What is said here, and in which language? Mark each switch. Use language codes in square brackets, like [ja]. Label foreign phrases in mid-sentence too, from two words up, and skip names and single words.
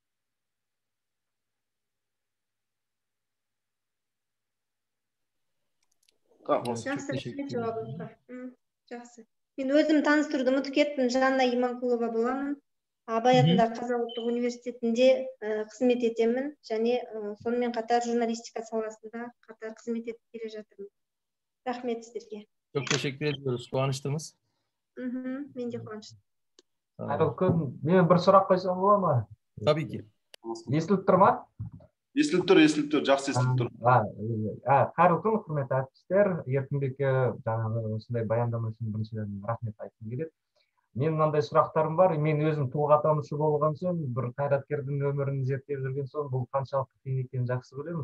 [kk] Жақсы. Мен өзім таныстыруды ұмытып кеттім. Жанна Иманқұлова боламын. Абай атындағы Қазақ ұлттық университетінде қызмет етемін, және сонымен қатар журналистика саласында қатар қызмет етіп келе жатырмын. Рахмет сіздерге. [tr] Çok teşekkür ediyoruz. Kuanıştınız. [kk] Мен де қуаныштымын. Айрылкүн, мен бір сұрақ қойсам бола ма? [tr] Tabii ki. [kk] Естіліп тұр ма? Естіліп тұр, жақсы естіліп тұр. Қайырлы күн, құрметті әріптестер. Еркінбекке жаңағы осындай баяндама үшін біріншіден рахмет айтқым келеді. Мен мынандай сұрақтарым бар. Мен өзім тұлғатанушы болған соң, бір қайраткердің өмірін зерттеп жүрген соң, бұл қаншалықты қиын екенін жақсы білемін.